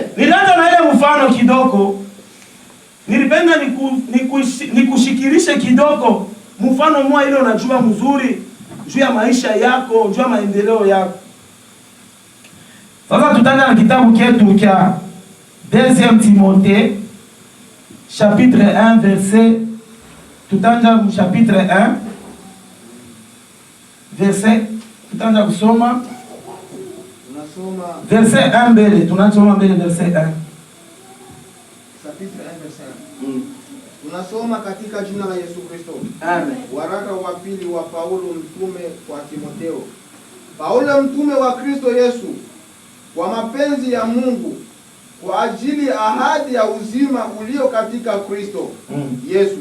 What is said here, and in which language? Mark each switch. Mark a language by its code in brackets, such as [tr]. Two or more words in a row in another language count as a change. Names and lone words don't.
[sw] Nilianza na ile mfano kidogo. Nilipenda nikushikirishe kidogo mfano mmoja ile unajua mzuri juu ya maisha yako, juu ya maendeleo yako. Sasa tutaanza na kitabu chetu cha 2 Timothée [fr] chapitre 1 verset, [sw] tutaanza [fr] chapitre 1 verset, [sw] tutaanza kusoma verset 1 mbele, tunasoma mbele verset 1. [fr] Chapitre 1 verset 1. [sw] Tunasoma katika jina la Yesu Kristo. Amen. Waraka wa pili wa Paulo mtume kwa Timotheo. Paulo mtume wa Kristo Yesu kwa mapenzi ya Mungu kwa ajili ya ahadi ya uzima ulio katika Kristo Yesu.